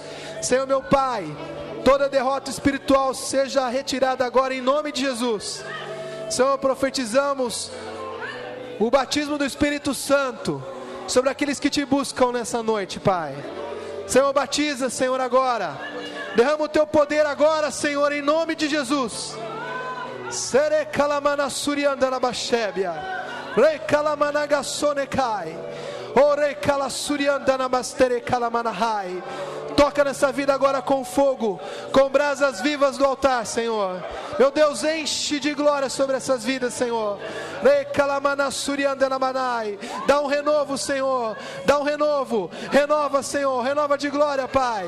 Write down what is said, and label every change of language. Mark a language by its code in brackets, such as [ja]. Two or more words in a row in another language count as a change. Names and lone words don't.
[pt] Senhor meu Pai, toda derrota espiritual seja retirada agora em nome de Jesus. Senhor, profetizamos o batismo do Espírito Santo sobre aqueles que te buscam nessa noite, Pai. Senhor, batiza, Senhor, agora. Derrama o teu poder agora, Senhor, em nome de Jesus. Sere kalamana suriandana bashebia. Rei kalamana gasonekai. Ore kala suriandana bastere kalamana hai. Toca nessa vida agora com fogo, com brasas vivas do altar, Senhor. Meu Deus, enche de glória sobre essas vidas, Senhor. Dá um renovo, Senhor. Dá um renovo. Renova, Senhor. Renova de glória, Pai.